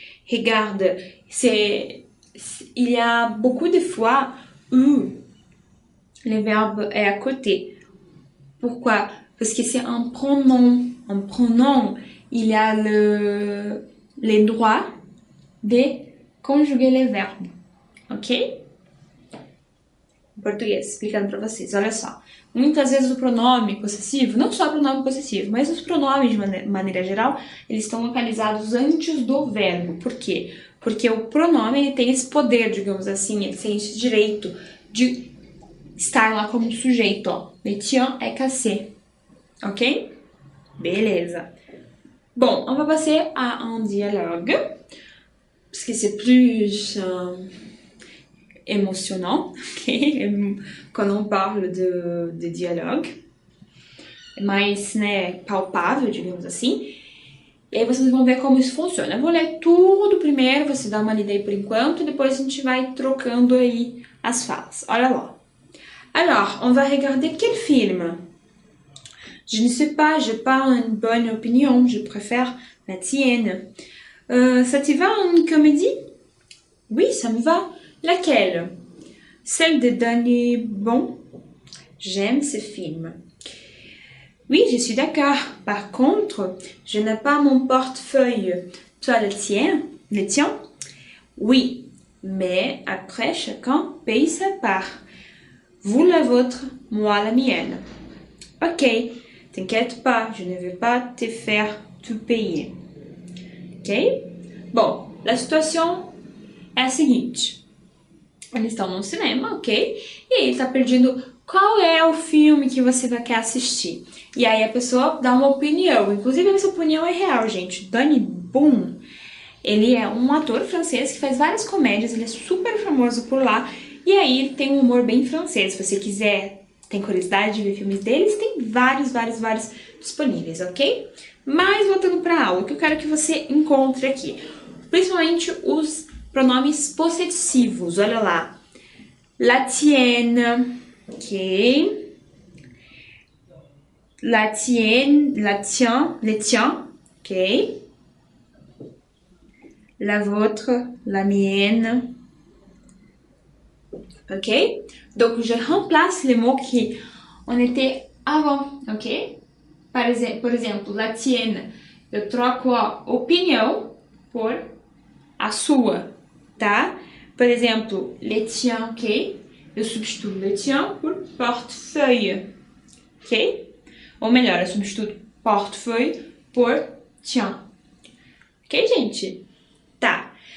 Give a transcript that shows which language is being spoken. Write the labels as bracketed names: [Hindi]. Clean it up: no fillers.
[French] Regarde, il y a beaucoup de fois où le verbe est à côté. Pourquoi? Parce que c'est un pronom. Un pronom, il y a le droit de conjuguer les verbes, ok? [Portuguese] Em português, explicando para vocês, olha só. Muitas vezes o pronome possessivo, não só o pronome possessivo, mas os pronomes de maneira geral, eles estão localizados antes do verbo. Por quê? Porque o pronome ele tem esse poder, digamos assim, ele tem esse direito de estar lá como sujeito, ó. [French] Le tien est cassé. Ok? Beleza. Bon, on va passer à un dialogue, parce que c'est plus émotionnant, ok? Quand on parle de dialogue, mais, [Portuguese] né, palpável, digamos assim. E aí vocês vão ver como isso funciona. Eu vou ler tudo primeiro, você dá uma lida aí por enquanto, e depois a gente vai trocando aí as falas. Olha lá. [French] Alors, on va regarder quel film? Je ne sais pas, j'ai pas une bonne opinion, je préfère la tienne. Ça te va une comédie? Oui, ça me va. Laquelle? Celle de Danny Bon. J'aime ce film. Oui, je suis d'accord. Par contre, je n'ai pas mon portefeuille. Toi, le tien? Le tien? Oui, mais après, chacun paye sa part. Vous la vôtre, moi la mienne. Ok, t'inquiète pas, je ne vais pas te faire tout payer. Ok? [Portuguese] Bom, a situação é a seguinte. Eles estão no cinema, ok? E aí ele tá pedindo qual é o filme que você quer assistir. E aí a pessoa dá uma opinião. Inclusive, essa opinião é real, gente. Danny Boone, ele é um ator francês que faz várias comédias, ele é super famoso por lá. E aí ele tem um humor bem francês. Se você quiser, tem curiosidade de ver filmes deles, tem vários disponíveis, ok? Mas voltando para a aula, o que eu quero que você encontre aqui, principalmente os pronomes possessivos. Olha lá. [French] La tienne, [Portuguese] ok? [French] La tienne, la tien, le tien, ok? La vôtre, la mienne. Ok? Donc, je remplace les mots qui on était avant, ok? [Portuguese] Por exemplo, la tienne, eu troco a opinião por a sua, tá? Por exemplo, le tien, ok? Eu substituo le tien por portefeuille, ok? Ou melhor, eu substituo portefeuille por tien. Ok, gente? Tá.